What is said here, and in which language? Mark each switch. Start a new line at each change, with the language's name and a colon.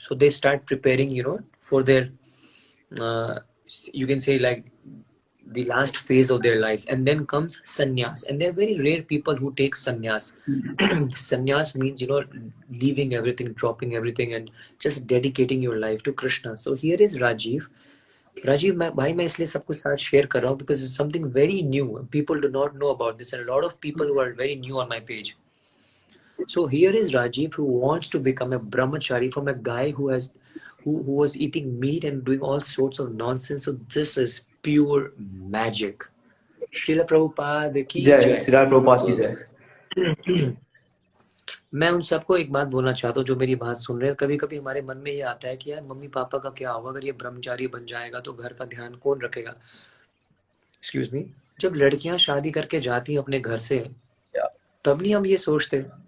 English: So they start preparing for their uh, you can say like the last phase of their lives, and then comes sannyas, and there are very rare people who take sannyas. Sannyas means leaving everything, dropping everything, and just dedicating your life to Krishna. So here is Rajiv,
Hindi: मैं इसलिए सब कुछ साथ share कर रहा हूँ
English: because it's something very new. People do not know about this, and a lot of people who are very new on my page. So here is Rajiv, who wants to become a brahmachari from a guy who was eating meat and doing all sorts of nonsense. So this is pure magic. Srila Prabhupada की
Hindi: जय जय। श्री प्रभुपाद की जय। मैं उन सबको एक बात बोलना चाहता हूँ जो मेरी बात सुन रहे हैं। कभी कभी हमारे मन में ये आता है कि यार मम्मी पापा का क्या होगा, अगर ये ब्रह्मचारी बन जाएगा तो घर का ध्यान कौन रखेगा। एक्सक्यूज मी, जब लड़कियां शादी करके जाती हैं अपने घर से, तब नहीं हम ये सोचते।